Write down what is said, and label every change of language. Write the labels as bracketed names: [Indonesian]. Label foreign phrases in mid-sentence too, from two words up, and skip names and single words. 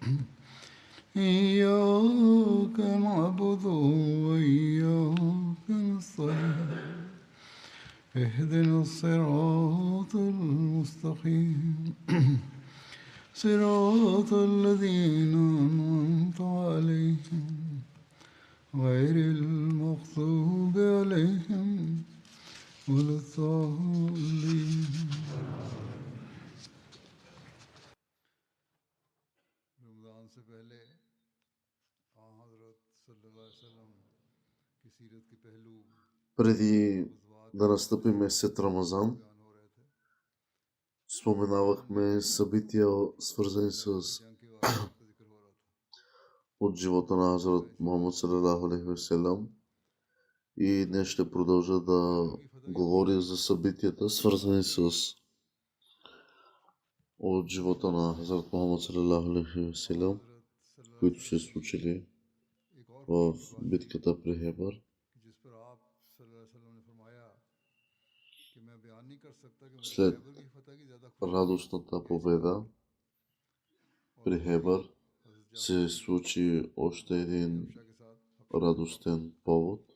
[Arabic] إياك نعبد وإياك نستعين اهدنا الصراط المستقيم صراط الذين أنعمت عليهم غير المغضوب عليهم ولا الضالين. [Hindi] रमज़ान से पहले हज़रत [Arabic] صلى الله عليه وسلم [Hindi] की सीरत के पहलू [Bulgarian] Преди да настъпи месец Рамазан, споменавахме събития, свързани с от живота на Хазрат Мухаммад [Arabic] صلى الله عليه وسلم, [Bulgarian] и днес ще продължа да говоря за събитията, свързани с от живота на Хазрат Мухаммад [Arabic] صلى الله عليه وسلم, [Bulgarian] които се случили в битката при Хебър. След радостната победа при Хебър се случи още един радостен повод,